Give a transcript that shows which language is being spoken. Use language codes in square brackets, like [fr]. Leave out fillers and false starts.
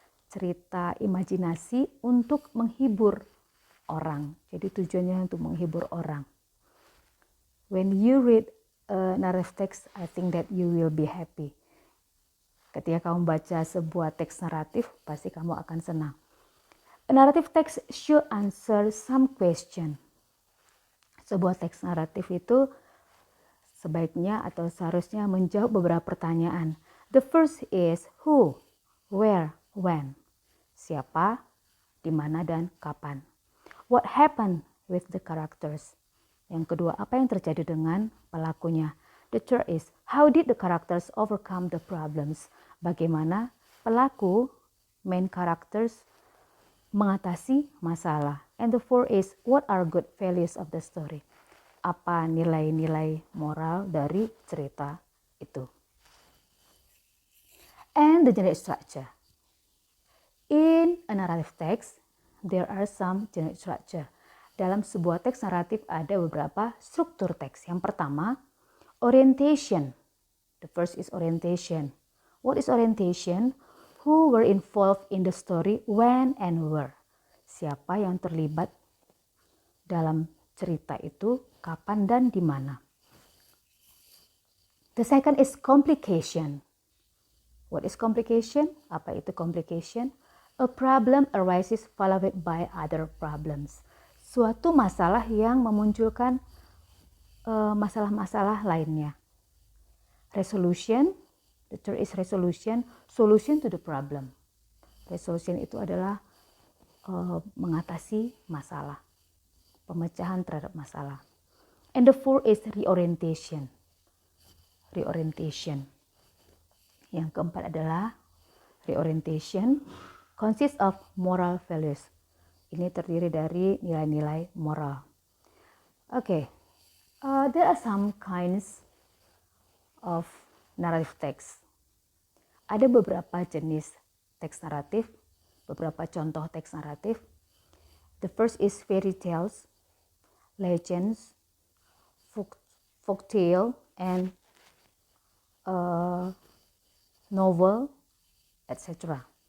[id] Cerita imajinasi untuk menghibur orang. Jadi tujuannya untuk menghibur orang. [en] When you read a narrative text, I think that you will be happy. [id] Ketika kamu baca sebuah teks naratif, pasti kamu akan senang. [en] A narrative text should answer some question. [id] Sebuah teks naratif itu sebaiknya atau seharusnya menjawab beberapa pertanyaan. [en] The first is who, where, when. [id] Siapa, di mana, dan kapan. [en] What happened with the characters? [id] Yang kedua, apa yang terjadi dengan pelakunya? [en] The third is, how did the characters overcome the problems? [id] Bagaimana pelaku, main characters, mengatasi masalah. [en] And the fourth is, what are good values of the story? [id] Apa nilai-nilai moral dari cerita itu? [en] And the general structure. In a narrative text, there are some general structure. [id] Dalam sebuah teks naratif ada beberapa struktur teks. Yang pertama, [en] orientation. The first is orientation. What is orientation? Who were involved in the story, when and where? [id] Siapa yang terlibat dalam cerita itu, kapan dan di mana? [en] The second is complication. What is complication? [id] Apa itu [en] complication? A problem arises followed by other problems. [id] Suatu masalah yang memunculkan masalah-masalah lainnya. [en] Resolution, the third is resolution, solution to the problem. [id] Resolution itu adalah mengatasi masalah, pemecahan terhadap masalah. [en] And the fourth is reorientation. Reorientation. [id] Yang keempat adalah [en] reorientation consists of moral values. [id] Ini terdiri dari nilai-nilai moral. [en] Okay, there are some kinds of narrative text. [id] Ada beberapa jenis teks naratif, beberapa contoh teks naratif. [en] The first is fairy tales, legends, folktale, and novel, etc.